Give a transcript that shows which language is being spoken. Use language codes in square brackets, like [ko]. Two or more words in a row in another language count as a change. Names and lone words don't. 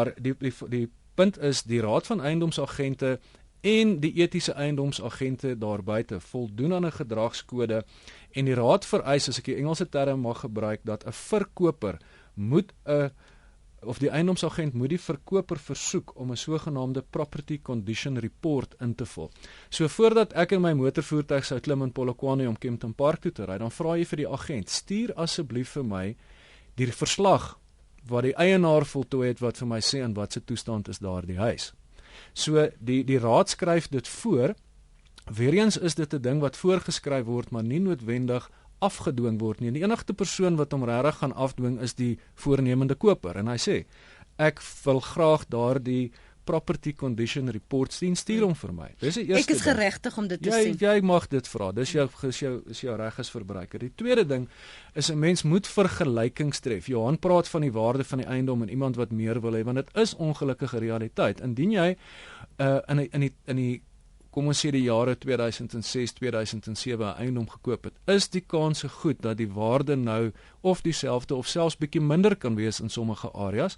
[af] Maar die punt is, die Raad van Eiendomsagente en die etiese eiendomsagente daar buite voldoen aan 'n gedragskode en die raad vereis, as ek die Engelse term mag gebruik, dat 'n verkoper moet die eiendomsagent moet die verkoper versoek om 'n sogenaamde [en] property condition report [af] in te vul. So voordat ek in my motorvoertuig sou klim in Polokwane om Kempton Park toe te ry, dan vra jy vir die agent, stuur asseblief vir my die verslag wat die eienaar voltooi het wat vir my sê in wat se toestand is daardie huis. So die raad skryf dit voor. Weereens is dit 'n ding wat voorgeskryf word, maar nie noodwendig afgedwing word nie. En die enigste persoon wat hom regtig gaan afdwing is die voornemende koper. En hy sê, ek wil graag daardie [en] property condition report [af] sien, stuur hom vir my. Dis die eerste Ek is geregtig om dit te sien. Jy mag dit vra. Dis jou reg as verbruiker. Die tweede ding is 'n mens moet vergelykings tref. Johan praat van die waarde van die eiendom en iemand wat meer wil hê, want dit is ongelukkige realiteit. Indien jy in die kom ons sê die jare 2006, 2007 'n eiendom gekoop het, is die kanse goed dat die waarde nou of dieselfde of selfs bietjie minder kan wees in sommige areas.